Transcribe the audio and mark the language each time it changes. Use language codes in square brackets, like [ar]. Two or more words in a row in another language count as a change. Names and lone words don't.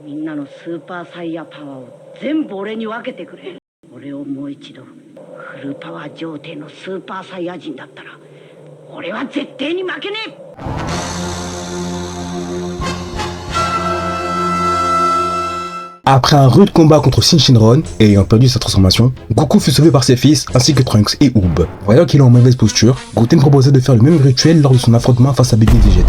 [ja] ナのスーパーサイヤパワーを全部俺に分けてくれ。俺をもう一度フルパワー状態のスーパーサイヤ人だったら俺は絶対に負けねえ。 [fr] Après un rude combat contre Shinron et ayant perdu sa transformation, Goku fut sauvé par ses fils ainsi que Trunks et Oob. Voyant qu'il est en mauvaise posture, Goten proposait de faire le même rituel lors de son affrontement face à Baby Vegeta.